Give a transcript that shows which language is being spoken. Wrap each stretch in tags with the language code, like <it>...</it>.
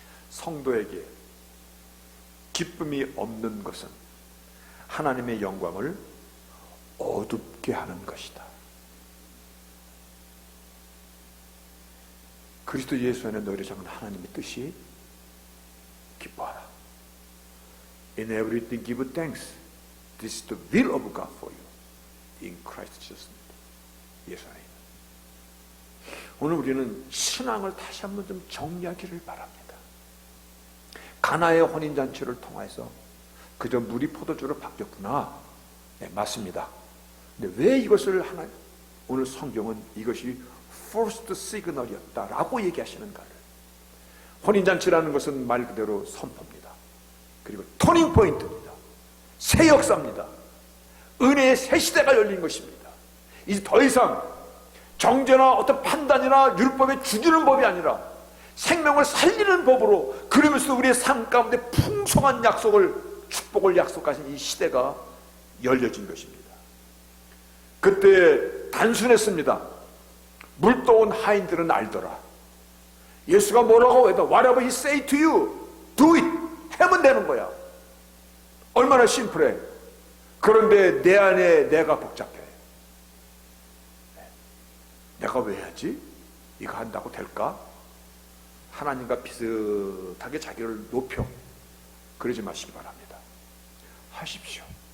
<ko>성도에게 기쁨이 없는 것은 하나님의 영광을 어둡게 하는 것이다. 그리스도 예수 안에 너희를 향한 하나님의 뜻이 기뻐하라.</ko> <en>In everything give thanks. This is the will of God for you in Christ Jesus.</en> <ko>예수 안에. 오늘 우리는 신앙을 다시 한번 좀 정리하기를 바랍니다. 가나의 혼인잔치를 통해서 그저 물이 포도주로 바뀌었구나. 네, 맞습니다. 근데 왜 이것을 오늘 성경은 이것이 first signal이었다라고 얘기하시는가를. 혼인잔치라는 것은 말 그대로 선포입니다. 그리고 터닝 포인트입니다. 새 역사입니다. 은혜의 새 시대가 열린 것입니다. 이제 더 이상 정죄나 어떤 판단이나 율법에 죽이는 법이 아니라 생명을 살리는 법으로, 그러면서 우리의 삶 가운데 풍성한 약속을, 축복을 약속하신 이 시대가 열려진 것입니다. 그때 단순했습니다. 물도온 하인들은 알더라. 예수가 뭐라고 해도</ko> <en>whatever he say to you, do it.</en> <ko>하면 되는 거야. 얼마나 심플해. 그런데 내 안에 내가 복잡해. 내가 왜 하지? 이거 한다고 될까? 하나님과 비슷하게 자기를 높여. 그러지 마시기 바랍니다. 하십시오.</ko>